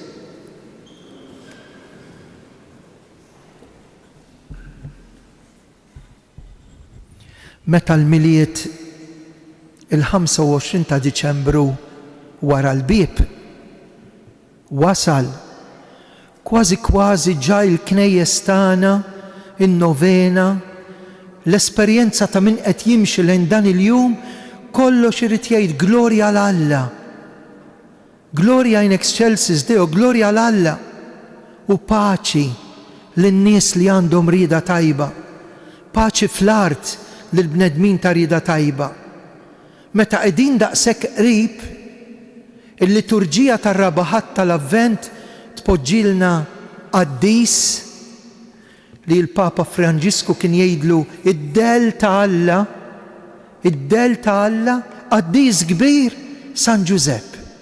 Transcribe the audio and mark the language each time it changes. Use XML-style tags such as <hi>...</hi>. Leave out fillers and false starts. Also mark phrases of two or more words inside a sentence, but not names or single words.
<mt>Meta l-miliet il-25 ta' Diċembru wara l-bib wasal, kważi ġa l-knejjes tagħna, in-novena, l-esperjenza ta' min qed jimxi lejn dan il-jum, kollox irid jgħid glorja l Alla.</mt> <la>Gloria in excelsis Deo,</la> <mt>glorja l Alla. U paċi lin-nies li għandhom rida tajba. Paċi fl-art lill-bnedmin ta' rida tajba. Meta qegħdin daqshekk qrib, il-liturġija tar-rabaħat tal-Avvent tpoġġilna qaddis li l-Papa Franġisku kien jgħidlu id-del ta' Alla, id-del ta' Alla, qaddis kbir San Giuseppe.</mt>